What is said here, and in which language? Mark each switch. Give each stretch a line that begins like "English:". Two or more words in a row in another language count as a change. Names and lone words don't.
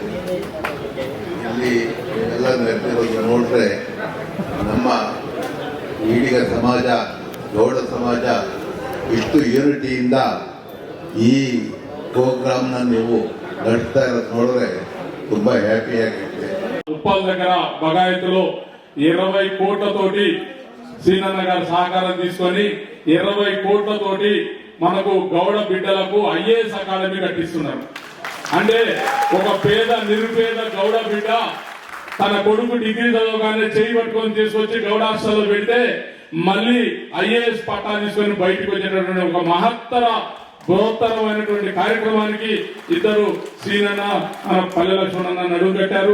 Kannada: ಇಲ್ಲಿ ಎಲ್ಲ ನಡೆದಿರೋದು ನೋಡಿದ್ರೆ ನಮ್ಮ ಈಡಿಗ ಸಮಾಜ, ಗೌಡ ಸಮಾಜ ಇಷ್ಟು ಯೂನಿಟಿಯಿಂದ ಈ ಪ್ರೋಗ್ರಾಮ್ನ ನೀವು ನಡೆಸ್ತಾ ಇರೋದು ನೋಡಿದ್ರೆ ತುಂಬ ಹ್ಯಾಪಿಯಾಗಿದೆ.
Telugu: ఉప్పల్ దగ్గర బగాయతులో 20 కోట్లతోటి సీనన్న గారి సహకారం తీసుకొని 20 కోట్లతోటి మనకు గౌడ బిడ్డలకు ఐఏఎస్ అకాడమీ కట్టిస్తున్నారు. అంటే ఒక పేద నిరుపేద గౌడ బిడ్డ తన కొడుకు డిగ్రీ చదవగానే చేయి పట్టుకొని తీసుకొచ్చి గౌడ హాస్టల్లో పెడితే మళ్ళీ ఐఏఎస్ పట్టా తీసుకొని బయటకు వచ్చేటటువంటి ఒక మహత్తర బృహత్తరమైనటువంటి కార్యక్రమానికి ఇద్దరు సీనన్న పల్లె లక్ష్మణన్న నడుము కట్టారు.